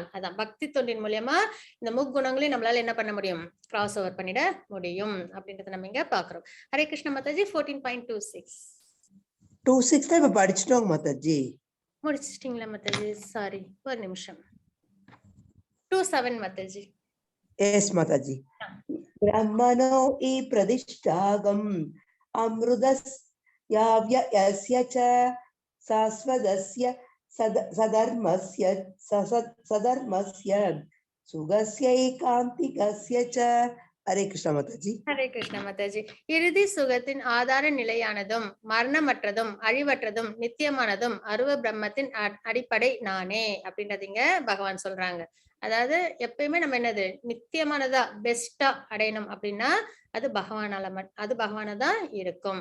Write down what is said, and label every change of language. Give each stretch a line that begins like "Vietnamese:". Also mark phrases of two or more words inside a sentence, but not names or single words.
Tamil: அதான் பக்தி தொண்டின் மூலியமா இந்த முக்குணங்களையும் நம்மளால என்ன பண்ண முடியும்,
English: cross over
Tamil: பண்ணிட முடியும் அப்படின்றத நம்ம இங்க பாக்குறோம்.
Sanskrit: हरे कृष्ण
Tamil: மாதாஜி. 14.26 26 தான் இப்ப படிச்சிட்டோம் மாதாஜி. முடிச்சிட்டீங்களா மாதாஜி? சாரி, ஒரு நிமிஷம். 27 மாதாஜி. எஸ் மாதாஜி.
Sanskrit: ब्रह्मणो इ प्रतिष्ठागम् अमृतस्याव्ययस्य च शाश्वतस्य सधर्मस्य सुगस्य एकान्तिकस्य च. हरे कृष्ण
Hindi: माताजी.
Sanskrit: हरे कृष्ण
Tamil: மாதாஜி. இறுதி சுகத்தின் ஆதார நிலையானதும் மரணமற்றதும் அழிவற்றதும் நித்தியமானதும் அருவ பிரம்மத்தின் அடிப்படை நானே அப்படின்றதுங்க பகவான் சொல்றாங்க. அதாவது எப்பயுமே நம்ம என்னது நித்தியமானதா பெஸ்டா அடையணும் அப்படின்னா அது பகவானதான் இருக்கும்.